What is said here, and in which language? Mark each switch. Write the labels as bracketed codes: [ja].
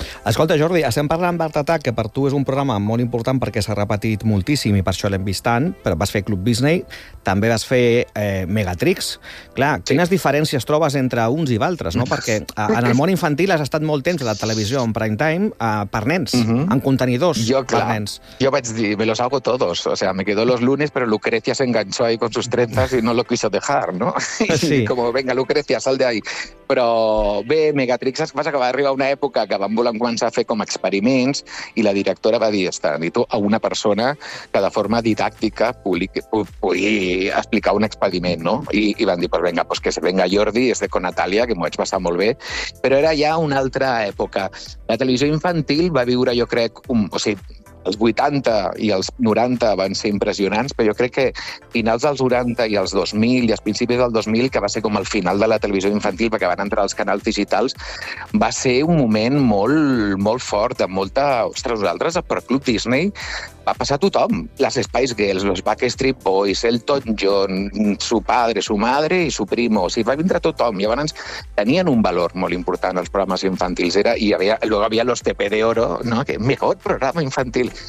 [ca] Escolta, Jordi, estem parlant d'Art Attack, que per tu és un programa molt important perquè s'ha repetit moltíssim i per això l'hem vist tant, però vas fer Club Disney, també vas fer Megatrix. Clar, sí. Quines diferències trobes entre uns i altres, no? Perquè en el món infantil has estat molt temps a la televisió en prime time per nens, en contenidors per nens. Jo vaig dir, [es] me los hago todos, o sea, me quedo los lunes, pero Lucrecia se enganchó ahí con sus 30 y no lo quiso dejar, ¿no? Sí. Y como, venga, Lucrecia, sal de ahí. [ca] Però bé, Megatrix, vas acabar d'arribar a una època que van volen començar a fer com experiments i la directora va dir, està, ni tu, a una persona que de forma didàctica pugui explicar un experiment, no? I van dir, [es] pues venga, pues que se venga Jordi, este con Natalia, [ca] que m'ho vaig passar molt bé. Però era ja una altra època. La televisió infantil va viure, jo crec, els 80 i els 90 van ser impressionants, però jo crec que finals dels 90 i els 2000 i els principis del 2000, que va ser com el final de la televisió infantil perquè van entrar els canals digitals, va ser un moment molt, molt fort, de molta... Ostres, nosaltres, per Club Disney, va passar a tothom. [es] Les Spice Girls, los Backstreet Boys, Elton John, su padre, su madre y su primo, [ca] o sigui, va vindre tothom. Llavors, tenien un valor molt important els programes infantils. Era, i havia, [es] luego había los TP de Oro, ¿no? Que mejor programa infantil.